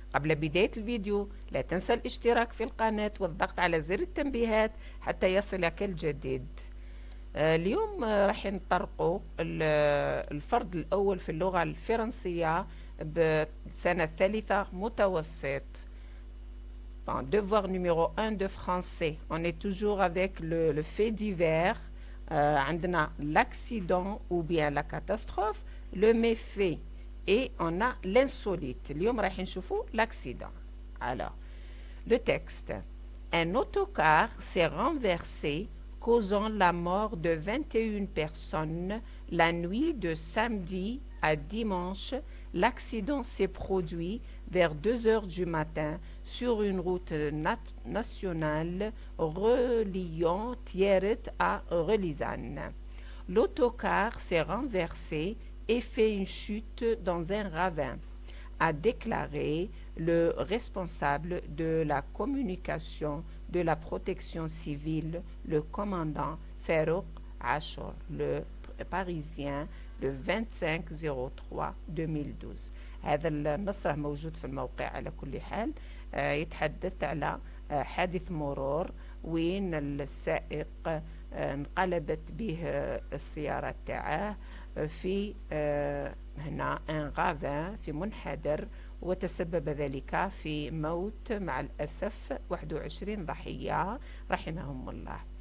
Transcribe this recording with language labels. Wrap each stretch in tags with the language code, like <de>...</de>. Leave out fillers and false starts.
<ar>قبل بداية الفيديو لا تنسى الاشتراك في القناة والضغط على زر التنبيهات حتى يصلك الجديد. اليوم راح نطرقوا الفرد الأول في اللغة الفرنسية بسنة ثالثة متوسط.</ar> <fr>Devoir numéro 1 de français. On est toujours avec le fait divers.</fr> <ar>عندنا</ar> <fr>l'accident ou bien la catastrophe, le méfait et on a l'insolite.</fr> <ar>اليوم راح نشوفوا l'accident.</ar> <fr>Alors, le texte. Un autocar s'est renversé causant la mort de 21 personnes la nuit de samedi à dimanche. L'accident s'est produit vers 2 heures du matin sur une route nationale reliant Thiers à Relizane. L'autocar s'est renversé et fait une chute dans un ravin, a déclaré le responsable de la communication de la protection civile, le commandant Farouk Achour, le Parisien, le 25/03/2012.</fr> <ar>هذا النص راه موجود في الموقع على كل حال. يتحدث على حادث مرور وين السائق انقلبت به السيارة تاعه في هنا ان غافان في منحدر، وتسبب ذلك في موت مع الأسف 21 ضحية رحمهم الله.</ar>